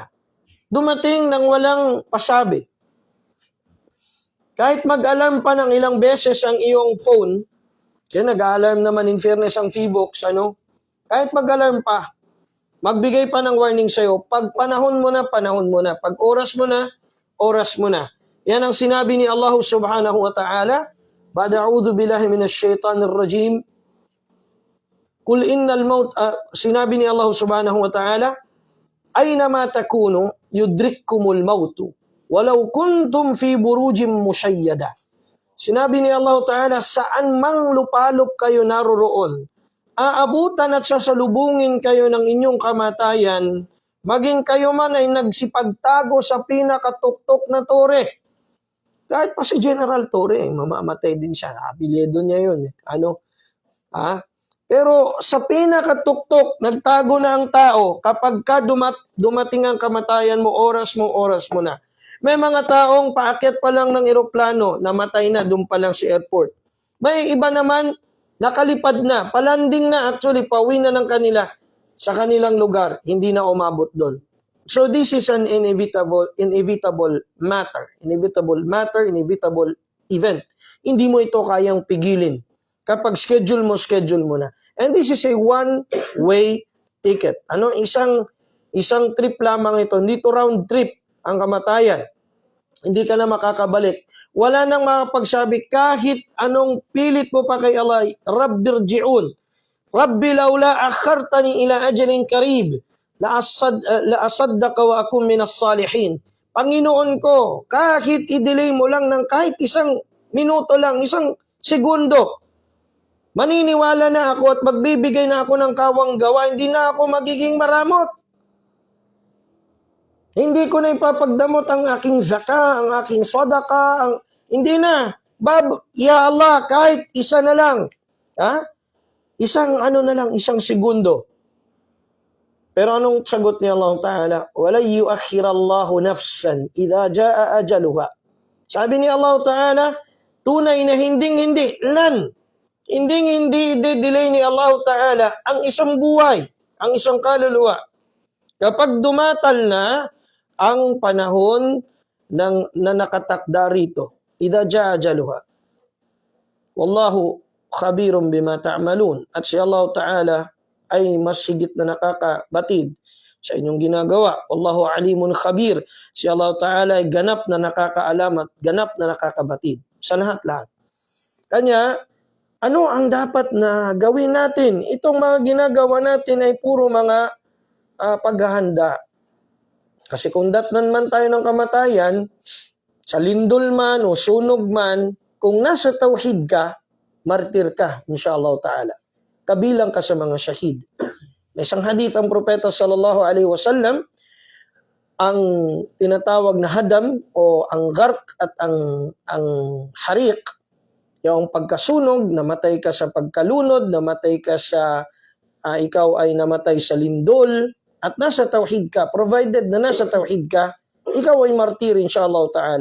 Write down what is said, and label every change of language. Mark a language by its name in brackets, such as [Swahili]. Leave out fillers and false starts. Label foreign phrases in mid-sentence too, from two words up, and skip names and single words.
[Filipino] Dumating nang walang pasabi. Kahit mag-alarm pa ng ilang beses ang iyong phone, kaya nag-alarm naman [English] in fairness [Filipino] ang Fevox, kahit mag-alarm pa, magbigay pa ng warning sa'yo, pag panahon mo na, pag oras mo na, oras mo na. Yan ang sinabi ni [Arabic] الله سبحانه وتعالى، بعد أعوذ بالله من الشيطان الرجيم، قل إن الموت, [Filipino] sinabi ni [Arabic] الله سبحانه وتعالى، أينما تكونوا يدرككم الموت، ولو كنتم في بروج مشيدة. [Filipino] Sinabi ni Allah Ta'ala, saan mang lupalop kayo naroroon, aabutan at sasalubungin kayo ng inyong kamatayan, maging kayo man ay nagsipagtago sa pinakatuktok na tore. Kahit pa si General Torre, mamamatay din siya. Apelyido niya yun. Pero sa pinakatuktok, nagtago na ang tao. Kapag dumating ang kamatayan mo, oras mo na. May mga taong paakyat pa lang ng eroplano, namatay na, doon pa lang sa airport. May iba naman, nakalipad na, palanding na, actually, pauwi na ng sa kanilang lugar, hindi na umabot doon. [English] So this is an inevitable matter. Inevitable event. [Filipino] Hindi mo ito kayang pigilin. Kapag schedule mo na. [English] And this is a one-way ticket. [Filipino] Isang trip lamang ito. Hindi to round trip ang kamatayan. Hindi ka na makakabalik. Wala nang makapagsabi kahit anong pilit mo pa kay Allah, Rabbirji'un. [Arabic] رب لولا أخرتني إلى أجل قريب لأصدق وأكن من الصالحين. [Filipino] Panginoon ko, kahit i-delay mo lang ng kahit isang minuto lang, isang segundo, maniniwala na ako at magbibigay na ako ng kawang gawa, hindi na ako magiging maramot. Hindi ko na ipapagdamot ang aking zakah, ang aking sadaqah, hindi na. [Arabic] يا الله, [Filipino] kahit isa na lang. Isang segundo. Pero anong sagot ni Allah Ta'ala? [Arabic] وَلَا يُؤَخِّرَ اللَّهُ نَفْسًا إِذَا جَاءَ أَجَلُهَا. [Filipino] Sabi ni Allah Ta'ala, tunay na hinding-hindi, hinding-hindi i-delay ni Allah Ta'ala ang isang buhay, ang isang kaluluwa. Kapag dumatal na ang panahon na nakatakda rito, [Arabic] إذا جاء أجلها. والله خبير بما تعملون. [Filipino] At si Allah Ta'ala ay mas higit na nakakabatid sa inyong ginagawa. [Arabic] والله عليم خبير. [Filipino] Si Allah Ta'ala ay ganap na nakakaalam at ganap na nakakabatid sa lahat-lahat. Kanya, ano ang dapat na gawin natin? Itong mga ginagawa natin ay puro mga paghahanda. Kasi kung datnan man tayo ng kamatayan, sa lindol man o sunog man, kung nasa tawhid ka, martir ka, [Arabic] إن شاء الله تعالى. [Filipino] Kabilang ka sa mga syahid. May isang hadith ang propeta [Arabic] صلى الله عليه وسلم, [Filipino] ang tinatawag na hadam o ang gharq at ang hariq, yung pagkasunog, namatay ka sa pagkalunod, namatay ka sa, ikaw ay namatay sa lindol, at nasa tawhid ka, provided na nasa tawhid ka, ikaw ay martir [Arabic] إن شاء الله تعالى.